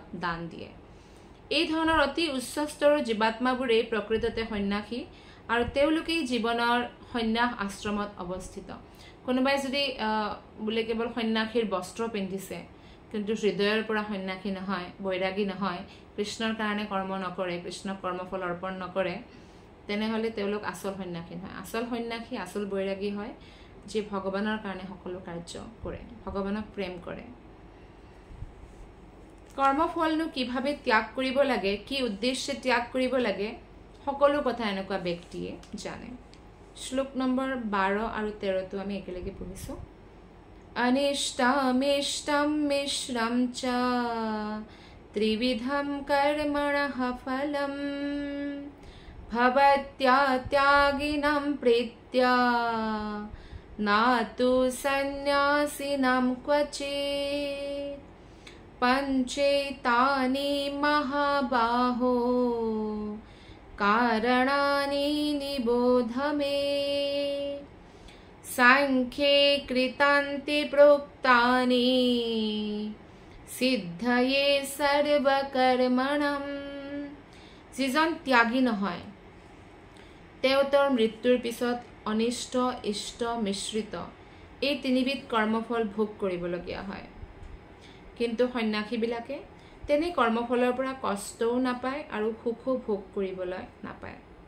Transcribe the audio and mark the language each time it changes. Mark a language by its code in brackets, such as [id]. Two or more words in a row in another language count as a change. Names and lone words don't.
[as] দান দিয়ে এই ধৰণৰ অতি উচ্চ স্তৰৰ জীৱাত্মাবোৰেই প্ৰকৃততে সন্ন্যাসী আৰু তেওঁলোকেই জীৱনৰ সন্ন্যাস আশ্ৰমত অৱস্থিত কোনোবাই যদি বোলে কেৱল সন্ন্যাসীৰ বস্ত্ৰ পিন্ধিছে কিন্তু হৃদয়ৰ পৰা সন্ন্যাসী নহয় বৈৰাগী নহয় কৃষ্ণৰ কাৰণে কৰ্ম নকৰে কৃষ্ণক কৰ্মফল অৰ্পণ নকৰে তেনেহ'লে তেওঁলোক আচল সন্ন্যাসী নহয় আচল সন্ন্যাসী আচল বৈৰাগী হয় যে ভগৱানৰ কাৰণে সকলো কাৰ্য কৰে ভগৱানক প্ৰেম কৰে কৰ্মফলনো কিভাৱে ত্যাগ কৰিব লাগে কি উদ্দেশ্যে ত্যাগ কৰিব লাগে সকলো কথা এনেকুৱা ব্যক্তিয়ে জানে শ্লোক নম্বৰ 12 আৰু 13 টো আমি একেলগে পঢ়িছো [sa] अनिष्टमिष्टं मिश्रं च त्रिविधं कर्मणः फलं भवत्यात्यागिनं प्रीत्या नातु सन्न्यासिनं क्वचित् पञ्चेतानि महाबाहो कारणानि निबोध मे सांख्ये कृतान्ति प्रोक्तानि सिद्धये सर्वकर्मणं [as] যিজন ত্যাগী নহয় তেওঁৰ মৃত্যুৰ পিছত অনিষ্ট ইষ্ট মিশ্ৰিত এই তিনিবিধ কৰ্মফল ভোগ কৰিবলগীয়া হয় কিন্তু সন্ন্যাসীবিলাকে তেনে কৰ্মফলৰ পৰা কষ্টও নাপায় আৰু সুখও ভোগ কৰিবলৈ নাপায়